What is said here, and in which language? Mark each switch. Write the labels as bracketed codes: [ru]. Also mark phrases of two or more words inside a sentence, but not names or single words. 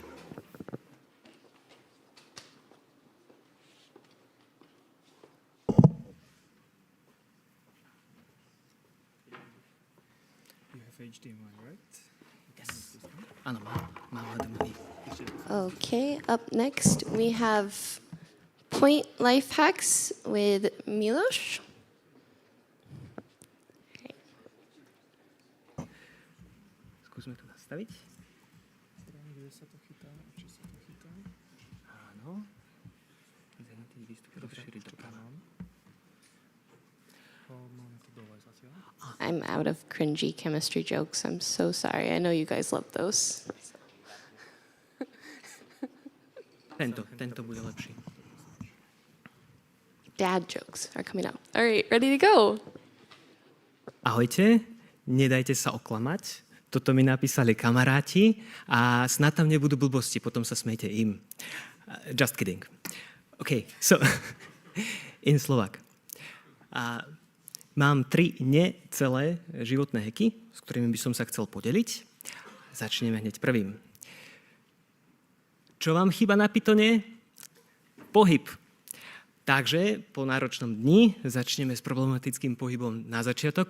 [en] HDMI, right? Yes. Okay, up next we have Point Life Hacks with Miloš. [sk] Skúsme to nastaviť. Kde sa to chytá? Či sa to chytá? Áno. Identity výstup rozšíriť doprava. Máme to dole zatiaľ. [en] I'm out of cringy chemistry jokes. I'm so sorry. I know you guys love those. [sk] Tento bude lepší. [en] Dad jokes are coming up. All right, ready to go. [sk] Ahojte, nedajte sa oklamať. Toto mi napísali kamaráti a snad tam nebudú blbosti, potom sa smejte im. [en] Just kidding. Okay, so in Slovak. [sk] Mám 3 necelé životné hacky, s ktorými by som sa chcel podeliť. Začneme hneď prvým. Čo vám chýba na Pythone? Pohyb. Takže po náročnom dni začneme s problematickým pohybom na začiatok.